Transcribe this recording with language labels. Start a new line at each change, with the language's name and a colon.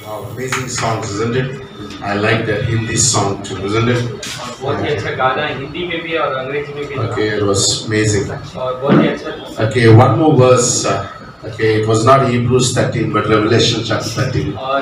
English: Wow, amazing songs, isn't it? I like that Hindi song too, isn't it?
Hindi: बहुत ही अच्छा गाना हिंदी में भी और अंग्रेजी में भी था।
English: Okay, it was amazing.
Hindi: और बहुत ही अच्छा था।
English: Okay, one more verse. Okay, it was not Hebrews 13, but Revelation chapter 13.